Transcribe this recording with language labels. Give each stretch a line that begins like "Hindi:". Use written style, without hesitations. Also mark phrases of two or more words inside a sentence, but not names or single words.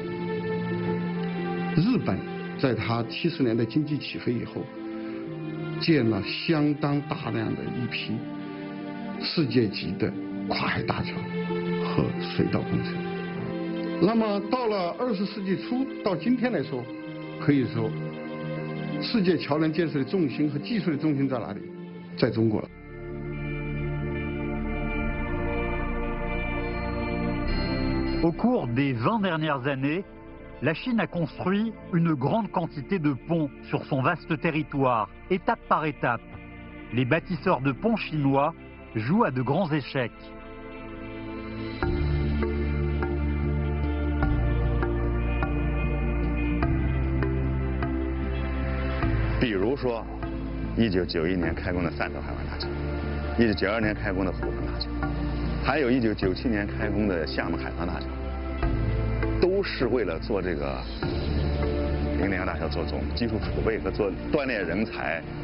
Chinese: 日本在它70年代经济起飞以后，建了相当大量的一批世界级的跨海大桥和水道工程。那么到了20世纪初，到今天来说，可以说世界桥梁建设的重心和技术的重心在哪里？在中国了。
French: Au cours des 20 dernières années, la Chine a construit une grande quantité de ponts sur son vaste territoire, étape par étape. Les bâtisseurs de ponts chinois jouent à de grands échecs.
Chinese: 比如说，1991年开工的三条海湾大桥，1992年开工的虎门大桥，还有1997年开工的厦门海防大桥，都是为了做这个零两大桥做总技术储备和做锻炼人才。